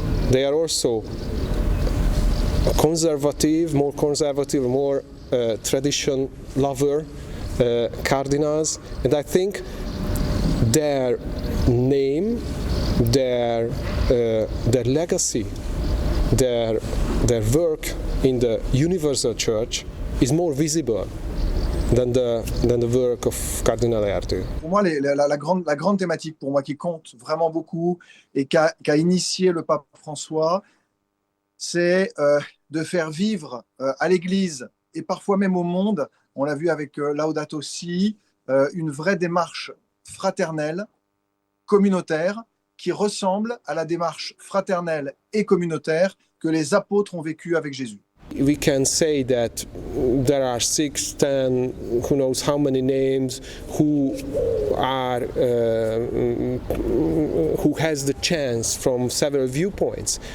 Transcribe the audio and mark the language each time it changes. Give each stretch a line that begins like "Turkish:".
English: They are also conservative, more tradition lover cardinals, and I think their name, their legacy, their work in the universal church is more visible than the work of Cardinal Ertl.
French: Pour moi, la grande thématique pour moi qui compte vraiment beaucoup et qu'a initié le pape François, c'est de faire vivre à l'Église et parfois même au monde, on l'a vu avec Laudato Si, une vraie démarche fraternelle, communautaire, qui ressemble à la démarche fraternelle et communautaire que les apôtres ont vécue avec Jésus.
English: We can say that there are 6, 10, who knows how many names, who has the chance from several viewpoints.